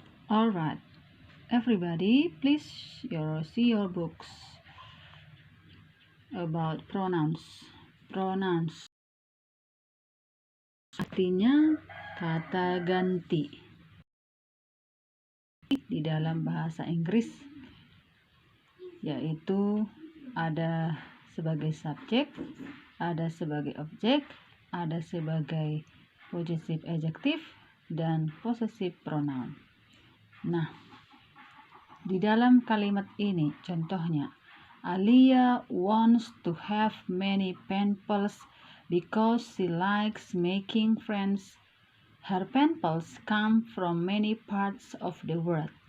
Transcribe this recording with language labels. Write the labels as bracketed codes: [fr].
[en] Alright, everybody, please see your books about pronouns. [id] Pronouns artinya kata ganti di dalam bahasa Inggris, yaitu ada sebagai subjek, ada sebagai objek, ada sebagai possessive adjective, dan possessive pronoun. Nah, di dalam kalimat ini contohnya, [en] Alia wants to have many pen pals because she likes making friends. Her pen pals come from many parts of the world.